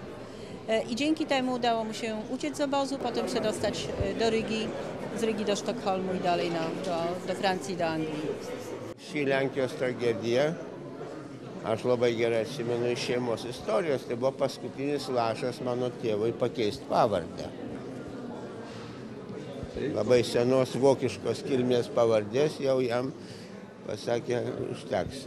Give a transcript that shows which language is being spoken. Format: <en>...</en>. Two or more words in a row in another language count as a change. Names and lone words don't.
<pl>I dzięki temu udało mu się uciec z obozu, potem przedostać do Rygi, z Rygi do Sztokholmu i dalej do Francji, do Anglii.</pl> <lt>Ši Lenkijos tragedija, aš labai gerai atsimenu iš šeimos istorijos, tai buvo paskutinis lašas mano tėvui pakeisti pavardę. Labai senos vokiškos kilmės pavardės jau jam pasakė, užteks.</lt>